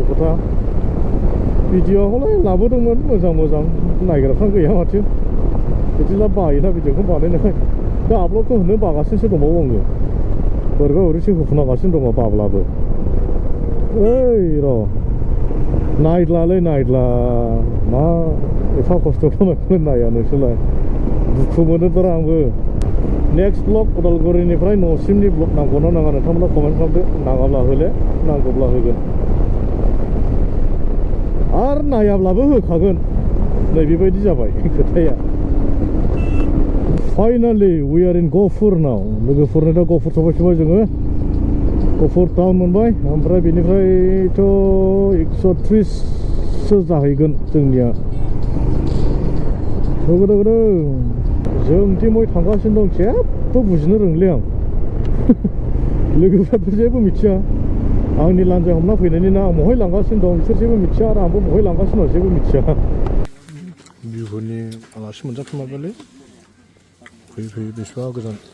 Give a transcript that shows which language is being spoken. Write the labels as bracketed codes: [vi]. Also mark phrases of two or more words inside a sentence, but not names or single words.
[brx] खोथा भिडिअ'खौलाय लाबोदोंमोन मोजां नायग्राफ्रा गैया माथो बिदिला बायोना भिडिअ'खौ बानायनाय दा आपल'डखौ होनो बागासिनोसो दंबावो आङो बोरैबा बोरैसो होखुनागासिनो दङ बाब्लाबो ओइ र' नायद्ला मा एफा खस्थ' खालामनायखौलाय नाया नोंसोरलाय दुखु मोनोथ'रा आंबो [en] next vlog [brx] उदालगुरिनिफ्राय न'सिमनि ब्लग नांगौना नाङा नोंथांमोना कमेन्ट खालामदो नाङाब्ला होले नांगौब्ला होगोन आरो नायाब्लाबो होखागोन नै बेबायदि जाबाय खोथाया [en] finally we are in Gohpur [brx] नाव लोगोफोरनो दा गहपुर सफैबाय जोङो गहपुर टाउन मोनबाय ओमफ्राय बेनिफ्रायथ' 130सो जाहैगोन जोंनिया जोंथिं बय थांगासिनो दं जेबो बुजिनो रोंले आं लोगोफ्राथ' जेबो मिथिया आंनि लान्जाय हमना फैनायनि ना आं बहाय लांगासिनो दं बिसोर जेबो मिथिया आरो आंबो बहाय लांगासिनो दं जेबो मिथिया बिहुनि आलासि मोनजाफैमारबायलै फैयै बेसेबा गोजान